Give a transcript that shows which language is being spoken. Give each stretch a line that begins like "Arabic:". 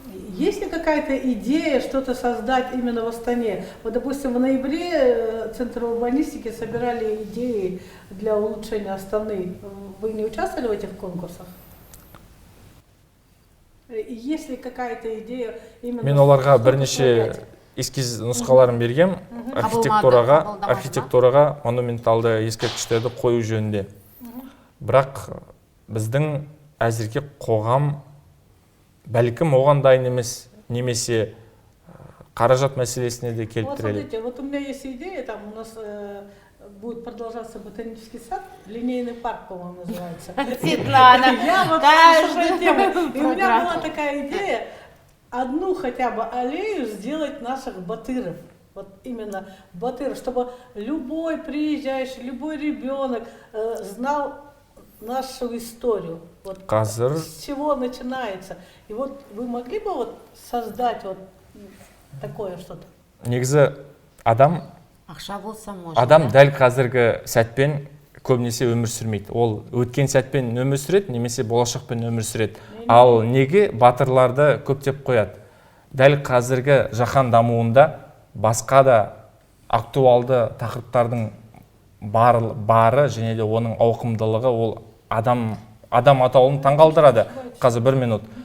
Russian: Есть ли какая-то идея что-то создать именно в Астане? Вот, допустим, в ноябре Центр урбанистики собирали идеи для улучшения Астаны. Вы не участвовали в этих конкурсах? Есть ли какая-то идея именно...
Kazakh: Мен оларға бірнеше эскиз нұсқаларын бергем, архитектураға монументалды ескерткіштерді қою жөнінде. Бірақ біздің әзірге қоғам бәлкім оған дайын емес, немесе қаражат мәселесіне де келіп тіреледі.
Russian: Вот смотрите, вот у меня есть идея, там у нас будет продолжаться ботанический сад, линейный парк, по-моему, называется. Светлана, Я вот слушаю тему. И у меня была такая идея, одну хотя бы аллею сделать наших батыров. Вот именно батыров, чтобы любой приезжающий, любой ребенок знал нашу историю. Вот с чего начинается. И вот вы могли бы вот создать вот такое что-то?
Kazakh: Негізі адам дәл қазіргі сәтпен көбінесе өмір сүрмейді. Ол өткен сәтпен өмір сүреді, немесе болашақпен өмір сүреді. Ал неге батырларды көптеп қояды? Дәл қазіргі жаһан дамуында басқа да актуалды тақырыптардың бары және де оның ауқымдылығы ол адам атаулын таңғалдырады. Қазір 1 минут.